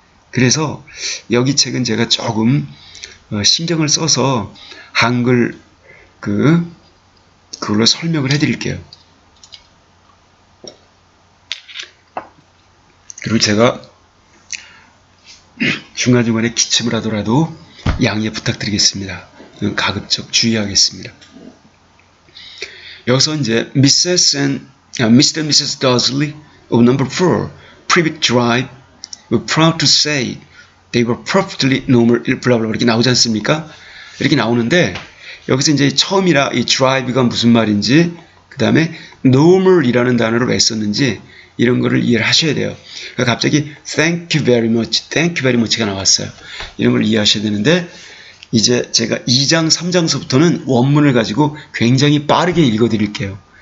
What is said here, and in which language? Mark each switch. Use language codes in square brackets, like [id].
[ko] 그래서 여기 책은 제가 조금 신경을 써서 한글 그걸로 설명을 해드릴게요. 그리고 제가 중간중간에 기침을 하더라도 양해 부탁드리겠습니다. 가급적 주의하겠습니다. 여기서 이제 [en] Mrs. and Mrs. Dursley of number 4, Privet Drive, were proud to say they were perfectly normal, [ko] 블라블라 이렇게 나오지 않습니까? 이렇게 나오는데 여기서 이제 처음이라 이 drive가 무슨 말인지 그 다음에 normal이라는 단어를 왜 썼는지 이런 거를 이해를 하셔야 돼요. 그러니까 갑자기 [en] thank you very much [ko] 가 나왔어요. 이런 걸 이해하셔야 되는데 이제 제가 2장, 3장서부터는 원문을 가지고 굉장히 빠르게 읽어드릴게요.